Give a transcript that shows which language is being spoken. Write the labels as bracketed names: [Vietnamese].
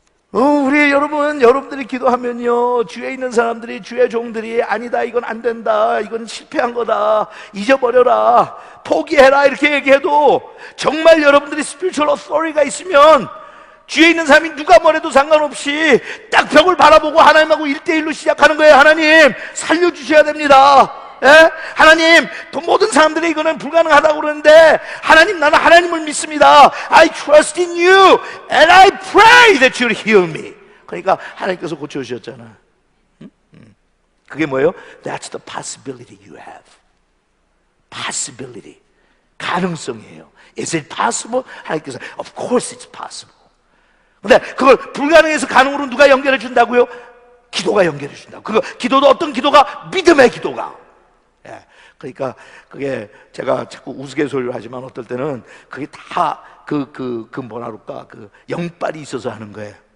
[Korean] 우리 여러분들이 기도하면요 주위에 있는 사람들이 주의 종들이 아니다 이건 안 된다 이건 실패한 거다 잊어버려라 포기해라 이렇게 얘기해도 정말 여러분들이 spiritual authority가 있으면 주위에 있는 사람이 누가 뭐래도 상관없이 딱 벽을 바라보고 하나님하고 1대1로 시작하는 거예요. 하나님 살려주셔야 됩니다. 하나님 모든 사람들이 이거는 불가능하다고 그러는데 하나님 나는 하나님을 믿습니다. [English] I trust in you and I pray that you'll heal me. [Korean] 그러니까 하나님께서 고쳐주셨잖아. 그게 뭐예요? [English] That's the possibility you have. [Korean] possibility 가능성이에요. [English] Is it possible? [Korean] 하나님께서 [English] Of course it's possible. [Korean] 근데 그걸 불가능해서 가능으로 누가 연결해 준다고요? 기도가 연결해 준다고. 그거 기도도 어떤 기도가? 믿음의 기도가. 그러니까 그게 제가 자꾸 우스갯소리를 하지만 어떨 때는 그게 다 뭐라 그럴까 그 영빨이 있어서 하는 거예요.